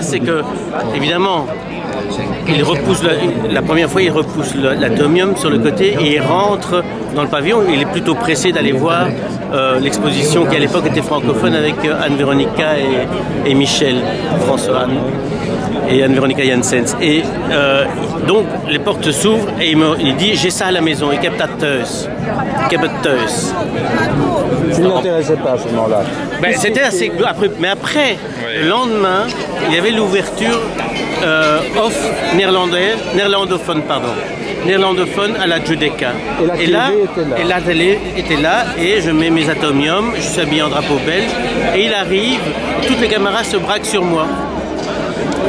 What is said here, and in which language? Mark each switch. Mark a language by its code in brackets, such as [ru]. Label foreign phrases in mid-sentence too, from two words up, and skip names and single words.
[fr] C'est que, évidemment, il repousse la première fois, il repousse l'atomium sur le côté et il rentre dans le pavillon. Il est plutôt pressé d'aller voir l'exposition qui à l'époque était francophone avec Anne-Véronica et Michel François et Anne-Véronica Janssens. Et donc les portes s'ouvrent et il dit j'ai ça à la maison, [nl] ik heb dat thuis. [fr] Tu ne l'intéressais pas à ce moment-là. C'était assez. Mais après, le lendemain, il y avait l'ouverture néerlandophone à la Giudecca. Et la télé était là et je mets mes atomiums, je suis habillé en drapeau belge et il arrive, toutes les caméras se braquent sur moi.